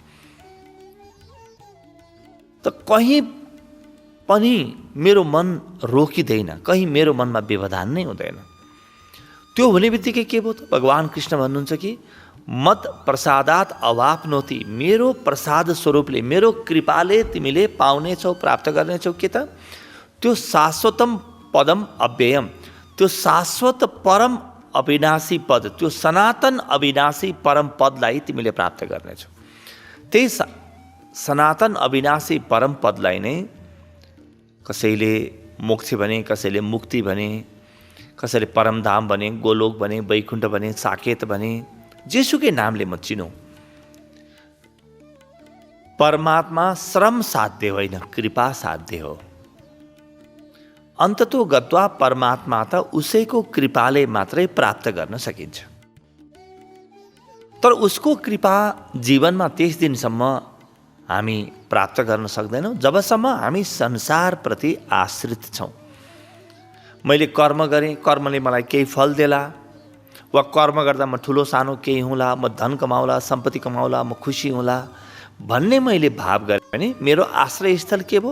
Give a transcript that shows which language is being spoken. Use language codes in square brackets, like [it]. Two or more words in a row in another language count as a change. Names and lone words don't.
[ne] त कहीँ पनि मेरो मन रोकिँदैन, कहीँ मेरो मनमा व्यवधान नै हुँदैन। त्यो हुने बित्तिकै के भयो त? भगवान् कृष्ण भन्नुहुन्छ कि [sa] मत प्रसादात अवाप्नोति, [ne] मेरो प्रसाद स्वरूपले, मेरो कृपाले तिमीले पाउनेछौ, प्राप्त गर्नेछौ के त? [sa] त्यो शाश्वतम पदम अव्ययम, [ne] त्यो शाश्वत परम अविनाशी पद, त्यो सनातन अविनाशी परम पदलाई तिमीले प्राप्त गर्नेछौ। त्यही सनातन अविनाशी परम पदलाई नै कसैले मोक्ष भने, कसैले मुक्ति भने, कसैले परमधाम भने, गोलोक भने, वैकुण्ठ भने, साकेत भने, जेसुकै नामले म चिनौँ। परमात्मा श्रम साध्य होइन, कृपा साध्य हो। [sa] अन्ततो गत्वा [ne] परमात्मा त उसैको कृपाले मात्रै प्राप्त गर्न सकिन्छ। तर उसको कृपा जीवनमा त्यस दिनसम्म हामी प्राप्त गर्न सक्दैनौँ जबसम्म हामी संसारप्रति आश्रित छौँ। मैले कर्म गरेँ, कर्मले मलाई केही फल देला, वा कर्म गर्दा म ठुलो सानो केही हुँला, म धन कमाउला, सम्पत्ति कमाउला, म खुसी हुँला भन्ने मैले भाव गरेँ भने मेरो आश्रयस्थल के भयो?